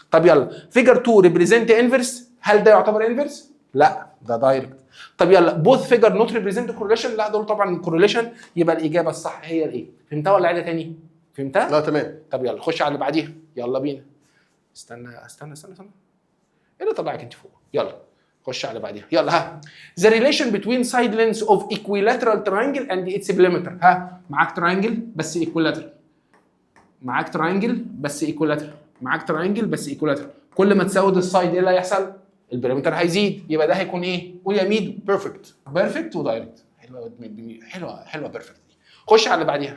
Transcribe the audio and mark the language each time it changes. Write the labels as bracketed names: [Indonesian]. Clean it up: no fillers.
[Arabic] طب يلا [English] Figure 2 represent inverse. [Arabic] هل ده يعتبر انفرس؟ لا ده دايركت. طب يلا [English] Both figure not represent correlation. [Arabic] لا دول طبعا كورليشن. يبقى الاجابه الصح هي الايه. فهمتها ولا عيدها تاني؟ فهمتها؟ لا تمام. طب يلا خش على اللي بعديها. يلا بينا. استنى ايه اللي طلعك انت فوق؟ يلا خش على بعديها. يلا ها. [English] The relation between side lengths of equilateral triangle and its perimeter. [Arabic] ها معاك تراينجل بس equilateral، معاك تراينجل بس equilateral، معاك تراينجل بس equilateral. كل ما تزود السايد ايه اللي هيحصل؟ البريمتر هيزيد. يبقى ده هيكون ايه؟ قول يا ميدو. بيرفكت ودايركت. حلوه بيرفكت. خش على اللي بعديها.